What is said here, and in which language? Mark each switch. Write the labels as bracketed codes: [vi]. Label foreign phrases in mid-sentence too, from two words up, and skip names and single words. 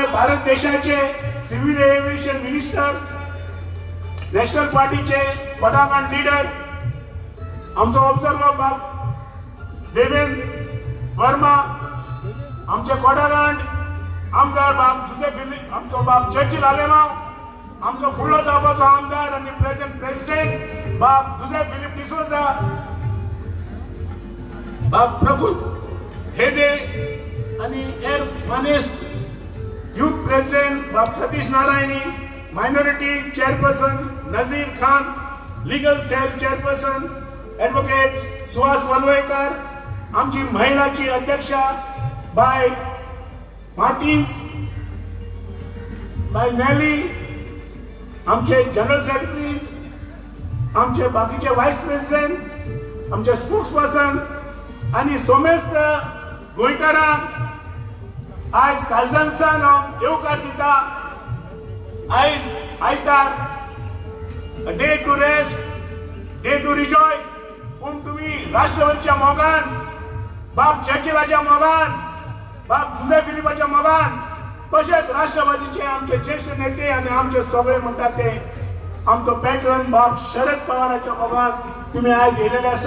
[kok] भारत देशाचे [en] civil aviation minister, [kok] नॅशनल पार्टीचे कोडागांड लीडर, आमचो ऑब्झर्वर बाब देवेंद्र वर्मा, आमचे कोडागांड आमदार बाब जुझेफ फिलिप, आमचो बाब चर्चिल आलेमाव, आमचो फुडलो जावपाचो आमदार आणि प्रेसिडेंट बाब जुझेफ फिलिप डिसोजा, बाब प्रफुल्ल हेदे आणि एर मानेस [en] youth president [kok] बाब सतीश नारायणी, [en] minority chairperson [kok] नजीर खान, [en] legal cell chairperson advocate [kok] सुहास वलवयकर, आमची महिलाची अध्यक्षा बाय मार्टिन्स, बाय नेली, आमचे [en] general secretaries, [kok] आमचे बाकीचे [en] vice president, [kok] आमचे स्पोक्सपर्सन आणि सोमेस्त गोंयकारांक आज कालजानसान हांव येवकार दिता. आयज आयतार, [en] a day to rest, day to rejoice. [kok] पूण तुम्ही राष्ट्रवादीच्या मोगान, बाब चर्चिलाच्या मोगान, बाब जुझेफ फिलिपाच्या मोगान, तशेंच राष्ट्रवादीचे आमचे ज्येष्ठ नेते आणि आमचे सगळे म्हणटात ते आमचो पॅट्रन बाब शरद पवाराच्या मोगान तुम्ही आज येयलेले आसा.